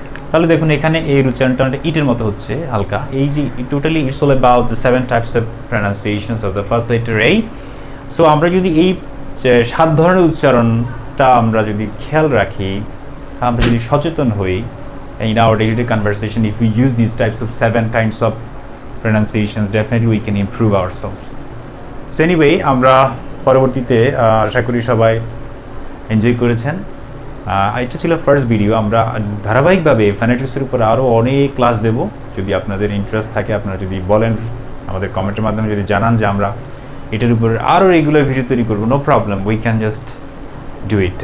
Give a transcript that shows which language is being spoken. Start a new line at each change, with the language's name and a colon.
Bangla: তাহলে দেখুন এখানে এই উচ্চারণটা ইটের মতো হচ্ছে হালকা। এই যে totally
English: It's all about the 7 types of pronunciations of the first letter A।
Bangla: So আমরা যদি এই 7 ধরনের উচ্চারণটা আমরা যদি খেয়াল রাখি, আমরা যদি সচেতন হই
English: in our day-to-day conversation, if we use these types of 7 kinds of pronunciations, definitely we can improve ourselves.
Bangla: So anyway, আমরা পরবর্তীতে আশা করি সবাই এনজয় করেছেন। এটা ছিল ফার্স্ট ভিডিও। আমরা ধারাবাহিকভাবে ফোনেটিক্সের উপর আরও অনেক ক্লাস দেব। যদি আপনাদের ইন্টারেস্ট থাকে, আপনারা যদি বলেন, আমাদের কমেন্টের মাধ্যমে যদি জানান যে আমরা এটার উপর আরও রেগুলার ভিডিও তৈরি করবো,
English: No problem, we can just do it.